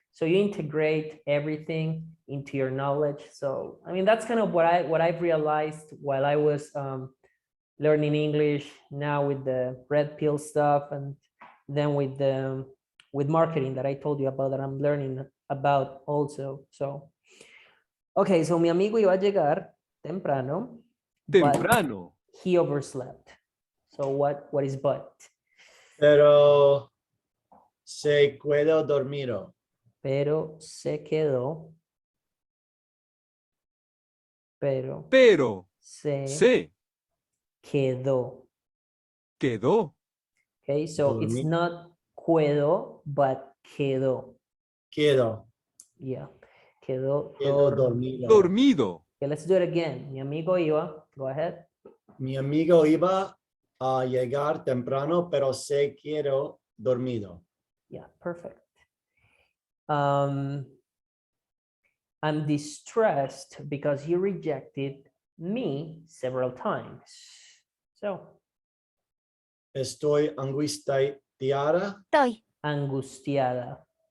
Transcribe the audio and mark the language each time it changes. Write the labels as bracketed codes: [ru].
[en] So you integrate everything into your knowledge. So, I mean, that's kind of what I've realized while I was learning English, now with the red pill stuff, and then with marketing that I told you about, that I'm learning about also. [es] So, okay, so mi amigo iba a llegar temprano, Temprano. [en] but he overslept. So what is but? [es] Pero se quedó dormido. Pero se quedó. Pero Pero se quedó. [en] Okay, so it's not quedó, but quedó. [es] Quedó. Yeah, quedó Dormido. Dormido. [en] Okay, let's do it again. [es] Mi amigo iba, [en] go ahead. [es] Mi amigo iba a llegar temprano, pero se quedó dormido. [en] Yeah, perfect. I'm distressed because he rejected me several times. So, [es] Estoy angustiada. Estoy angustiada.